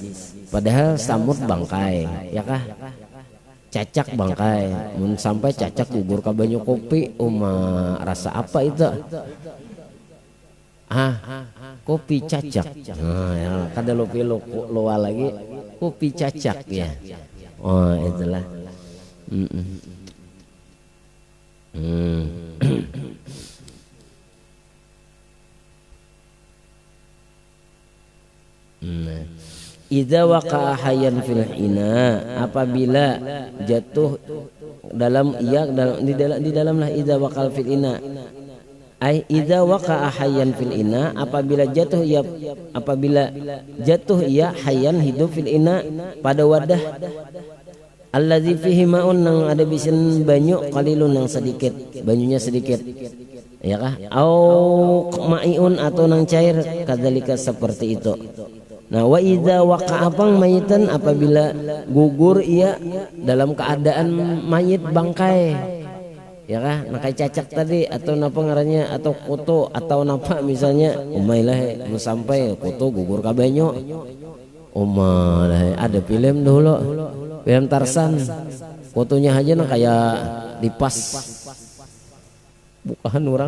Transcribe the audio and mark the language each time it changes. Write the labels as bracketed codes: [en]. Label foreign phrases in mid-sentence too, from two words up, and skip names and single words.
[bjn] Padahal samut bangkai, ya kah? Cacak bangkai, sampai cacak gugur ke banyu kopi, rasa apa itu? Kopi cacak. Ya, kada lupa loa lagi, kopi cacak ya. Oh, itulah. [ar] Idza waqa'a hayyan fil ina, [bjn] apabila jatuh dalam di dalamlah [ar] idza waqal fil ina, ai idza waqa'a hayyan fil ina, [bjn] apabila jatuh ia hayyan, hidup, fil ina, pada wadah, [ar] allazi fihi ma'un, [bjn] nang ada bisin banyu, qalilun, nang sedikit, banyunya sedikit, ya kah? [ar] Au ma'iun, [bjn] atau nang cair, kadzalika seperti itu. Nah, [ar] wa idza waqa'a [bjn] pang mayitan, apabila gugur ia dalam keadaan mayit bangkai, ya kah? Nah, kayak cacak tadi, atau napa ngarannya, atau kutu, atau napa misalnya, umailah sampai kutu gugur ka banyu. Umailah ada film dulu, film Tarsan, kutunya aja nah kayak dipas bukahan orang.